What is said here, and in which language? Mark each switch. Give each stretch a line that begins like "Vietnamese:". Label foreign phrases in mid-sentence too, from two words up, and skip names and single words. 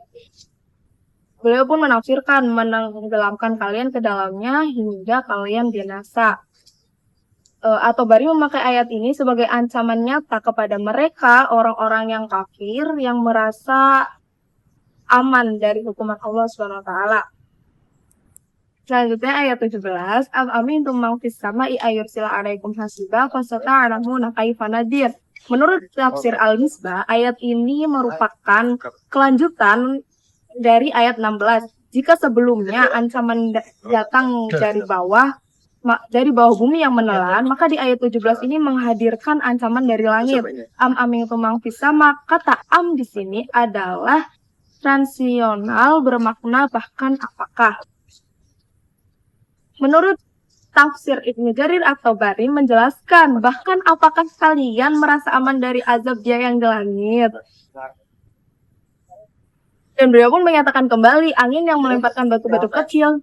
Indonesian: Beliau pun menafsirkan, menenggelamkan kalian ke dalamnya hingga kalian binasa. At-Tabari memakai ayat ini sebagai ancaman nyata kepada mereka, orang-orang yang kafir, yang merasa aman dari hukuman Allah SWT. Selanjutnya ayat 17.
Arabic: أم أمنتم من في السماء أن يرسل عليكم حاصبا فستعلمون كيف نذير.
Indonesian: Menurut tafsir Al-Misbah, ayat ini merupakan kelanjutan dari ayat 16. Jika sebelumnya ancaman datang dari bawah bumi yang menelan, maka di ayat 17 ini menghadirkan ancaman dari langit.
Arabic: أم أمنتم من في السماء,
Indonesian: kata am di sini adalah transisional, bermakna bahkan apakah. Menurut tafsir Ibnu Jarir At-Tabari menjelaskan, bahkan apakah kalian merasa aman dari azab Dia yang di langit? Dan beliau pun menyatakan kembali, angin yang melemparkan batu-batu kecil.